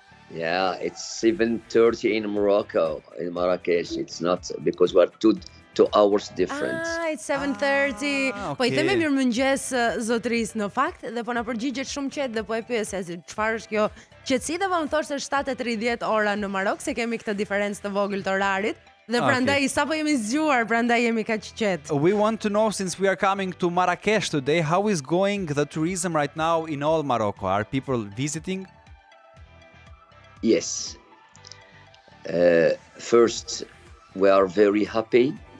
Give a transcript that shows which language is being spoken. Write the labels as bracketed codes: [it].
[en] Yeah, it's 7:30 in Morocco, in Marrakesh. It's not because we're two hours difference. It's 7:30. [sq] Po i themi mirëmëngjes zotëris në fakt dhe po na përgjigjet shumë qetë dhe po e pyesja se çfarë është kjo qetësi dhe po më thoshte 7:30 ora në Marok se kemi këtë diferencë të vogël të orarit. Dhe prandaj sapo jemi zgjuar, prandaj jemi kaq qetë. [en] We want to know, since we are coming to Marrakesh today, how is going the tourism right now in all Morocco? Are people visiting? Yes. First, we are very happy.